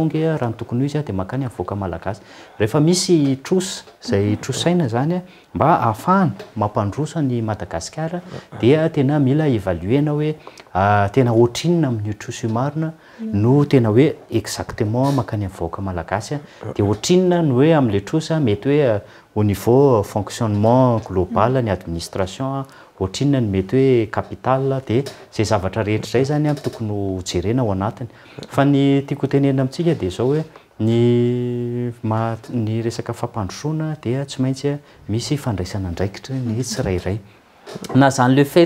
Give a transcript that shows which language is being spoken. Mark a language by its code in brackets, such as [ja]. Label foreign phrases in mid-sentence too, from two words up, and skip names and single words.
[mg] nge raha ny tokony ho izy dia makany amin'ny vahoaka malagasy rehefa misy trosa izay trosaina zany mba ahafahana mampandroso ny Madagasikara dia tena mila évaluena hoe tena ohatrinona amin'io trosa io marina no tena hoe exactement makany amin'ny vahoaka malagasy dia ohatrinona no hoe amin'ilay trosa mety hoe [fr] au niveau fonctionnement global [mg] ny administration ohatrinona ny mety hoe capital dia zay zavatra rehetra zay zany tokony ho jerena ao anatiny fa ny tiako tenena amintsika dia zao hoe ny resaka fampandrosoana dia tsy maintsy misy fandraisana andraikitra ny tsirairay na zany [fr] le fait